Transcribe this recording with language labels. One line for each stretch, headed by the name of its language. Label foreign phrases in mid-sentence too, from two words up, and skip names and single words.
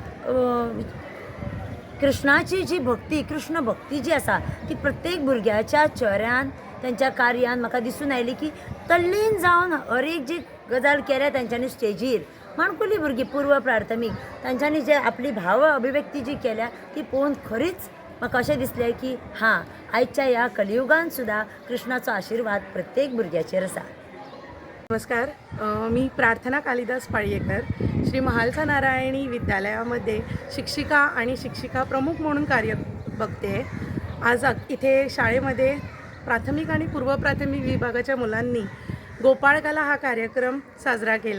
Konkani: कृष्णाची जी भक्ती कृष्ण भक्ती जी आसा ती प्रत्येक भुरग्याच्या चेहऱ्यान त्यांच्या कार्यान म्हाका दिसून आयली की तल्लीन जावन हर एक जी गजाल केल्या तांच्यांनी स्टेजीर माणकुली भुरगीं पूर्व प्राथमीक तांच्यांनी जे आपली भाव अभिव्यक्ती जी केल्या ती पळोवन खरीच म्हाका अशें दिसलें की हां आयच्या ह्या कलियुगान सुद्दां कृष्णाचो आशिर्वाद प्रत्येक भुरग्याचेर आसा.
Marathi: नमस्कार, मी प्रार्थना कालिदास पाळयेकर श्री महालसा नारायणी विद्यालयामध्ये शिक्षिका प्रमुख म्हणून कार्य बघते. आज इथे शाळेमध्ये प्राथमिक आणि पूर्व प्राथमिक विभागाच्या मुलांनी गोपाळकाला हा कार्यक्रम साजरा केला.